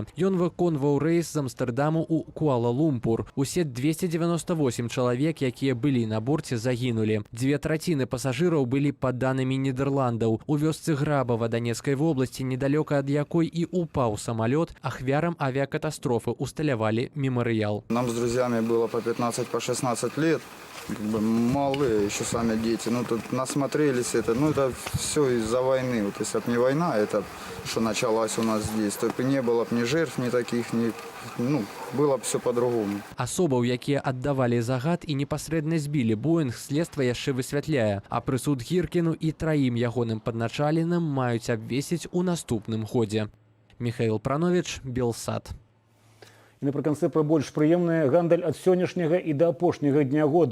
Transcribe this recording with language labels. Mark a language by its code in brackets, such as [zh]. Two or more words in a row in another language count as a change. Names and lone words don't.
[be] Ён выконваў рэйс з Амстэрдаму ў Куала-Лумпур. Усе 298 чалавек, якія былі на борце, загінулі. 2/3 пасажыраў былі падданымі Нідерландаў. У вёсцы Грабава Донецкай вобласці, недалёка ад якой і упаў самолет, ахвярам авиакатастрофы усталявалі мемарыял. [ru] Нам с друзьями было по 15-16 лет. Как бы малые еще сами дети. Ну, тут насмотрелись это. Ну, это все из-за войны. Вот если бы не война, это что началась у нас здесь, то не было бы ни жертв, ни таких, ни... Ну, было б все по-другому. [be] Асобаў, якія аддавалі загад і непасрэдна збілі Боінг, следства яшчэ высвятляе, а прысуд Гіркіну і 3 ягоным падначаленым маюць абвесіць у наступным годзе. Михаил Пранович, Белсат. І напрыканцы пра больш прыемнае. Гандаль ад сённяшняга і да апошняга дня года.